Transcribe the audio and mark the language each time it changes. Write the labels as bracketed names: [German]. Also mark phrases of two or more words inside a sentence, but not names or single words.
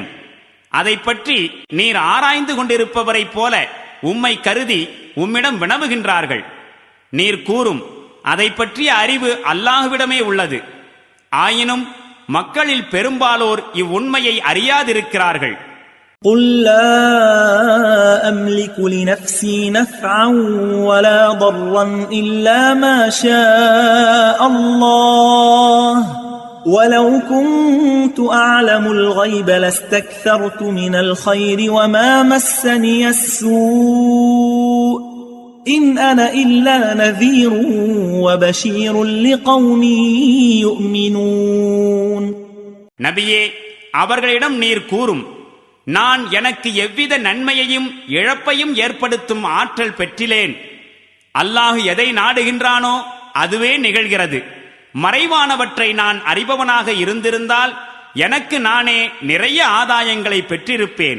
[Tamil] அதை பற்றி நீர் ஆராய்ந்து கொண்டிருப்பவரை போல உம்மை கருதி உம்மிடம் வினவுகின்றார்கள். நீர் கூறும், அதை பற்றிய அறிவு அல்லாஹ்விடமே உள்ளது. ஆயினும் மக்களில் பெரும்பாலோர் இவ்வுண்மையை அறியாதிருக்கிறார்கள். [Arabic] قل لا أملك لنفسي نفعا ولا ضرا إلا ما شاء الله ولو كنت أعلم الغيب لاستكثرت من الخير وما مسني السوء إن أنا إلا نذير وبشير لقوم يؤمنون. [Tamil] நபியே, அவர்களிடம் நீர் கூறும், நான் எனக்கு எவ்வித நன்மையையும் இழப்பையும் ஏற்படுத்தும் ஆற்றல் பெற்றிலேன். அல்லாஹ் எதை நாடுகின்றானோ அதுவே நிகழ்கிறது. மறைவானவற்றை நான் அறிபவனாக இருந்திருந்தால் எனக்கு நானே நிறைய ஆதாயங்களை பெற்றிருப்பேன்.